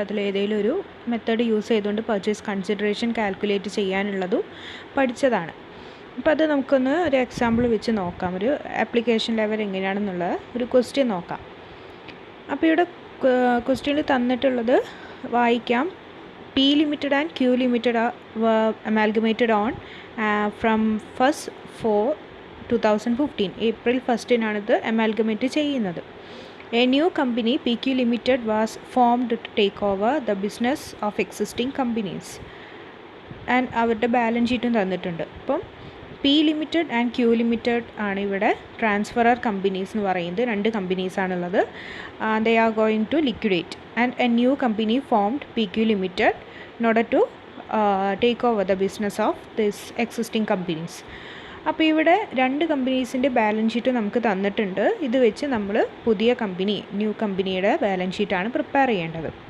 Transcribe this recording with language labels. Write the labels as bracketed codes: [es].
[ml] അതിൽ ഏതെങ്കിലും ഒരു മെത്തേഡ് യൂസ് ചെയ്തുകൊണ്ട് പർച്ചേസ് കൺസിഡറേഷൻ കാൽക്കുലേറ്റ് ചെയ്യാനുള്ളതും പഠിച്ചതാണ്. അപ്പോൾ അത് നമുക്കൊന്ന് ഒരു എക്സാമ്പിൾ വെച്ച് നോക്കാം. ഒരു ആപ്ലിക്കേഷൻ ലെവൽ എങ്ങനെയാണെന്നുള്ള ഒരു ക്വസ്റ്റ്യൻ നോക്കാം. അപ്പോൾ ഇവിടെ ക്വസ്റ്റ്യനിൽ തന്നിട്ടുള്ളത് വായിക്കാം. [en] P Limited and Q Limited were amalgamated on from 1st 4 2015. [ml] April 1st ഇത് അമാൽഗമേറ്റ് ചെയ്യുന്നത്. [en] A new company PQ Limited was formed to take over the business of existing companies. [ml] And അവരുടെ ബാലൻസ് ഷീറ്റും തന്നിട്ടുണ്ട്. അപ്പം P Limited and Q Limited ആണ് ഇവിടെ transferor companies എന്ന് പറയുന്നത്. 2 കമ്പനീസാണുള്ളത്. [en] They are going to liquidate and a new company formed PQ Limited in order to take over the business of this existing companies. [ml] അപ്പോൾ ഇവിടെ 2 കമ്പനീസിൻ്റെ balance sheet നമുക്ക് തന്നിട്ടുണ്ട്. ഇത് വെച്ച് നമ്മൾ പുതിയ ന്യൂ കമ്പനിയുടെ ബാലൻസ് ഷീറ്റാണ് പ്രിപ്പയർ ചെയ്യേണ്ടത്.